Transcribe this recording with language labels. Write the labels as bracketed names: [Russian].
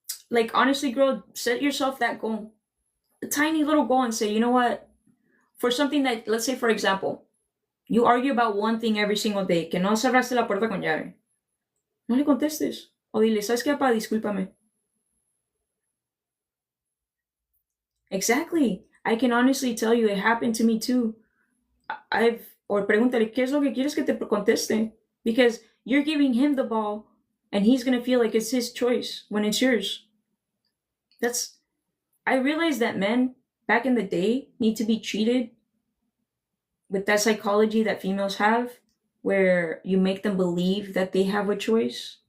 [English] Like, honestly, girl, set yourself that goal, a tiny little goal, and say, you know what, for something that, let's say, for example, you argue about one thing every single day, [Spanish] que no cerraste la puerta con llave. No le contestes. O dile, ¿sabes qué, papá? Discúlpame. [English] Exactly. I can honestly tell you it happened to me too. Or [Spanish] pregúntale, ¿qué es lo que quieres que te conteste? [English] Because you're giving him the ball and he's going to feel like it's his choice when it's yours. I realize that men back in the day need to be treated with that psychology that females have, where you make them believe that they have a choice.